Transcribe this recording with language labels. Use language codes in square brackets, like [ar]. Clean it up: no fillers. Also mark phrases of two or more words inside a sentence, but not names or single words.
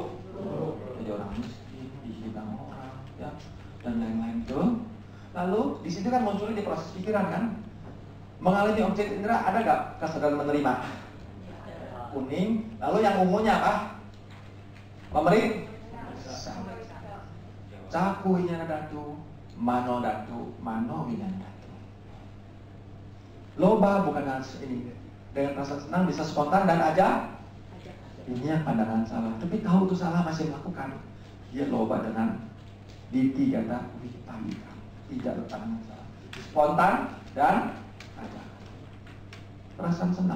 [id] Jadi orang miskin, dihina orang, ya, dan lain-lain itu. Lalu di situ kan munculnya di proses pikiran kan? Mengalami objek indera ada gak kesadaran menerima? Kuning. Lalu yang ungunya apa? Pemeriksa. [pi] Caku winyana datu, mano winyana datu. [id] Loba bukan ini. Dengan perasaan senang bisa spontan dan Ini yang pandangan salah, tapi tahu itu salah masih melakukan. Dia loba dengan [pi] diti kata wipayika, [id] tidak berpandangan salah, spontan dan ada perasaan senang.